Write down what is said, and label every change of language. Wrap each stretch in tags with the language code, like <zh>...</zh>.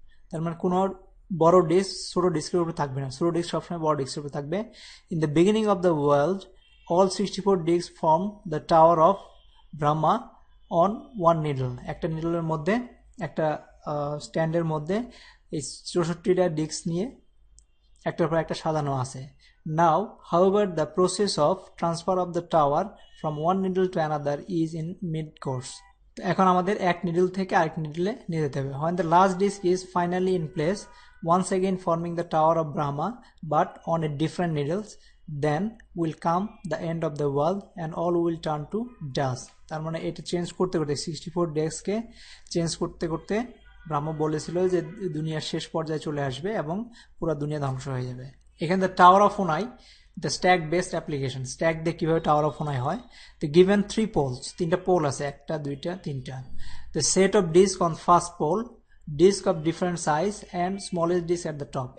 <bn>তার মানে কোনো বড় ডিস্ক ছোট ডিস্কের উপরে থাকবে না, ছোট ডিস্ক সবসময় বড় ডিস্কের উপরে থাকবে।</bn> <en>In the beginning of the world all 64 disc form the tower of Brahma on one needle.</en> <bn>একটা নিডলের মধ্যে, একটা স্ট্যান্ডের মধ্যে এই 64টা ডিস্ক নিয়ে একটার পর একটা সাজানো আছে।</bn> <en>Now, however, the process of transfer of the tower from one needle to another is in mid-course.</en> <bn>এখন আমাদের এক নিডল থেকে আরেক নিডলে নিয়ে যেতে হবে।</bn> <en>When the last disc is finally in place, once again forming the tower of Brahma, but on a different needles, then will come the end of the world and all will turn to dust.</en> <bn>তার মানে এটা change করতে করতে 64 ডিস্ককে change করতে করতে ব্রহ্মা বলেছিল যে দুনিয়ার শেষ পর্যায়ে চলে আসবে এবং পুরো দুনিয়া ধ্বংস হয়ে যাবে।</bn> <en>এখানে the tower of Hanoi, the stack based application.</en> <bn>Stack দিয়ে কীভাবে টাওয়ার অফ হোনাই হয়?</bn> <en>the given 3 poles,</en> <bn>3টা পোল আছে, 1টা 2টা 3টা।</bn> <en>The set of disc on first pole, disc of different size and smallest disc at the top.</en>